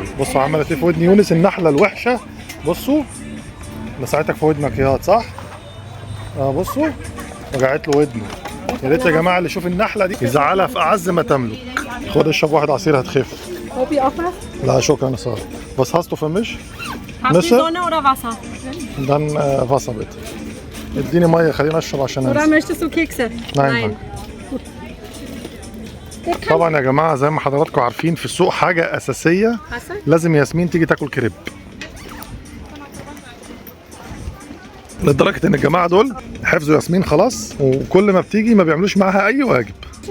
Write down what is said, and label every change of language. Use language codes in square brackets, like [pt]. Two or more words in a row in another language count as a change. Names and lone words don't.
[ar] بصوا عملت ايه في ودن يونس النحله الوحشه. بصوا لسعتك في ودنك ياض، صح؟ بصوا وجعت له ودنه. يا ريت يا جماعه اللي يشوف النحله دي يزعلها في اعز ما تملك. خد اشرب واحد عصير هتخف. لا شكرا يا ساره. [de] بس hast du für mich? Hast du Sonne oder Wasser? Dann Wasser bitte. [ar] اديني ميه خليني اشرب عشان [de] Oder [ar] انسى. [de] möchtest du Kekse? Nein. [ar] طبعا يا جماعه زي ما حضراتكم عارفين في السوق حاجه اساسيه، لازم ياسمين تيجي تاكل كريب. لدرجه ان الجماعه دول حفظوا ياسمين خلاص، وكل ما بتيجي ما بيعملوش معاها اي واجب.